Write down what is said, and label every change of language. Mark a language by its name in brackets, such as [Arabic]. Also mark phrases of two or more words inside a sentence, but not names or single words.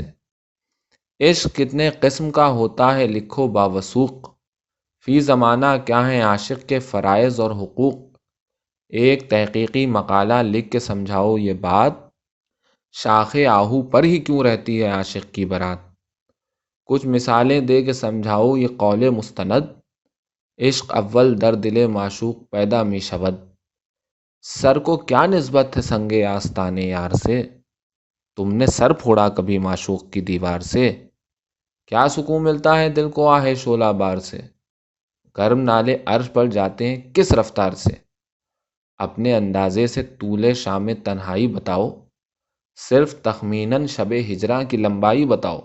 [Urdu] عشق کتنے قسم کا ہوتا ہے لکھو باوثوق، فی زمانہ کیا ہیں عاشق کے فرائض اور حقوق۔ ایک تحقیقی مقالہ لکھ کے سمجھاؤ یہ بات، شاخ آہو پر ہی کیوں رہتی ہے عاشق کی برات۔ کچھ مثالیں دے کے سمجھاؤ یہ قول مستند، [Persian] عشق اول در دل معشوق پیدا می شود۔ [Urdu] سر کو کیا نسبت ہے سنگ آستانے یار سے، تم نے سر پھوڑا کبھی معشوق کی دیوار سے۔ کیا سکون ملتا ہے دل کو آہ شعلہ بار سے، گرم نالے عرش پر جاتے ہیں کس رفتار سے۔ اپنے اندازے سے طول شام تنہائی بتاؤ، صرف تخمیناً شب ہجراں کی لمبائی بتاؤ۔